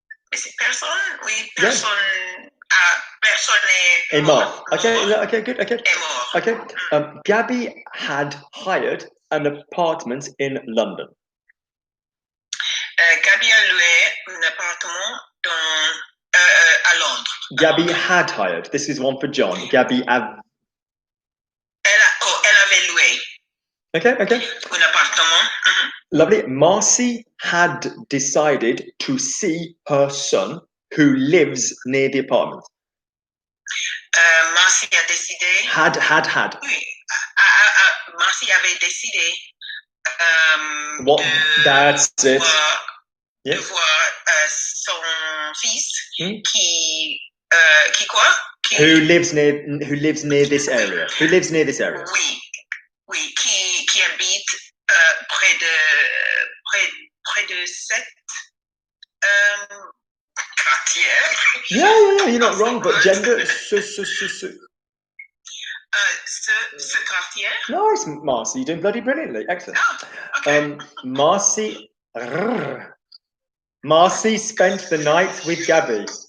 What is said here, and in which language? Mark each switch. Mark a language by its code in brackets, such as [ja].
[fr] Mais c'est personne, oui, personne. Personne [en] est mort. Okay, good. Okay. [fr] Est mort. [en] Okay. Gabby had hired an apartment in London. [fr] Gabby a loué un appartement à Londres. [en] Gabby had hired. This is one for John. Gabby had. [fr] Elle avait loué. [en] Okay. [fr] Un appartement. [en] Lovely. Marcy had decided to see her son, who lives near the apartment. [fr] Marcy a décidé. [en] Had. [fr] Oui. Marcy avait décidé. [en] What? That's it. [fr] De voir son fils qui quoi? [en] Who lives near this area? Who lives near this area? [fr] Oui, qui habite près de cette quartier. [en] Yeah, you're not wrong, but gender. [fr] Ce quartier. [en] Nice, Marcy, you're doing bloody brilliantly. Excellent. Okay. Marcy spent the night with Gabby.